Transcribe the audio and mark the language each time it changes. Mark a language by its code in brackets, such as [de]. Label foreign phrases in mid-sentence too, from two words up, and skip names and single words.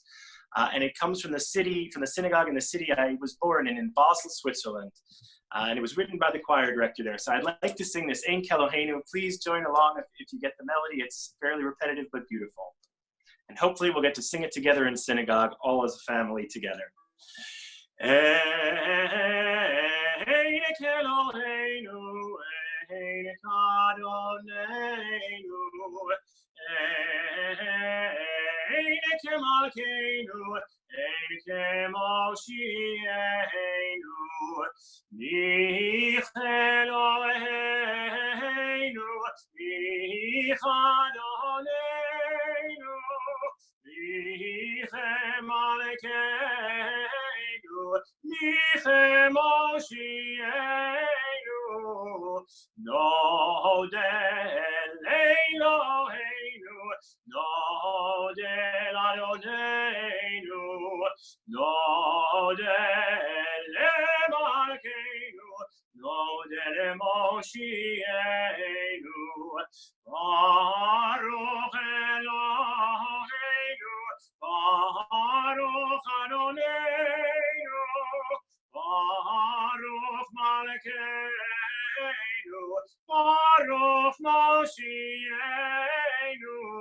[en] And it comes from the synagogue in the city I was born in Basel, Switzerland. And it was written by the choir director there. So I'd like to sing this Ein Kelohenu. Please join along if you get the melody. It's fairly repetitive but beautiful. And hopefully we'll get to sing it together in synagogue, all as a family together. [he] אין כאלוהינו, אין כאדונינו, אין כמלכנו, אין כמושיענו, מי כאלוהינו, מי כאדונינו, מי כמלכנו, מי כמושיענו, נודה לאלוהינו, נודה לאדונינו, נודה למלכנו, נודה למושיענו, ברוך אלוהינו, ברוך אדונינו, ברוך מלכנו, ברוך מושיענו,